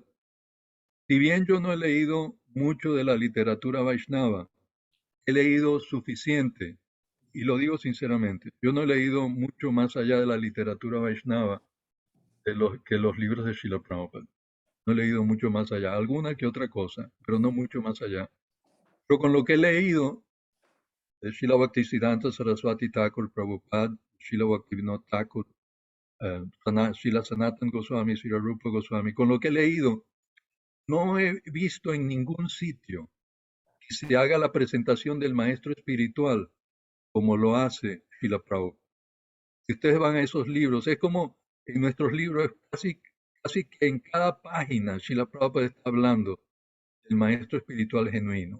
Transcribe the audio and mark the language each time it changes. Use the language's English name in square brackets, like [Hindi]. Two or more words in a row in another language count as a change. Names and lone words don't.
[Spanish] Si bien yo no he leído mucho de la literatura Vaishnava, he leído suficiente, y lo digo sinceramente, yo no he leído mucho más allá de la literatura Vaishnava que los libros de Srila Prabhupada. No he leído mucho más allá, alguna que otra cosa, pero no mucho más allá. Pero con lo que he leído de Srila Bhaktisiddhanta Saraswati Thakur Prabhupada, Srila Bhaktivinoda Thakur, Srila Sanatana Goswami, Srila Rupa Goswami, con lo que he leído, no he visto en ningún sitio que se haga la presentación del maestro espiritual como lo hace Srila Prabhupada. si ustedes van a esos libros, es como en nuestros libros, casi que en cada página Srila Prabhupada está hablando del maestro espiritual genuino.